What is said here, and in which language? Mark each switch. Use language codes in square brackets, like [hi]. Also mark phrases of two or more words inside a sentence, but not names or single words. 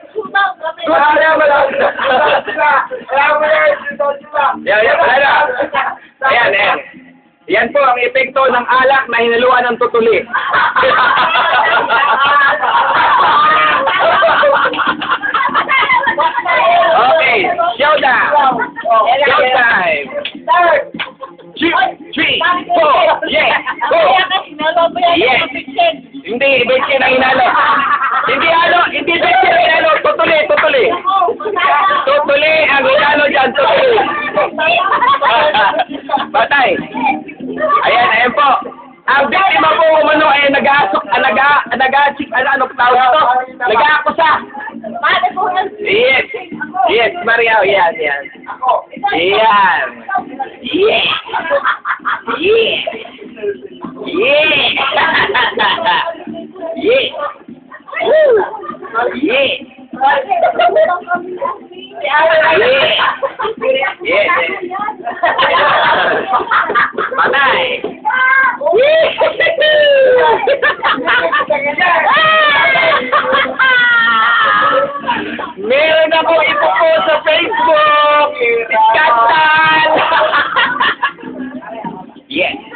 [tl] Ayan, ayan. Yan po ang epekto ng alak na hinaluan ng tutuli. [en] Okay, showdown. Showtime. 2, 3, 4, yeah, go. Yeah. [tl] Hindi, betsin ang inalo. Hindi halo, hindi betsin ang inalo. Tutuli, tutuli. Tutuli ang inalo dyan, tutuli. Batay. Ayan, ayan po. Ang biktima po umano ay nag-aasok, ano tawag ito? Nag-aakusa. Yes. Yes, Maria, yan, yan. Yan. [en] Yeah. Yeah. Yeah. Yeah. Woo. Yeah. Yeah. [tl] Patay. Meron ako ipo sa Facebook. Skandal. Yes.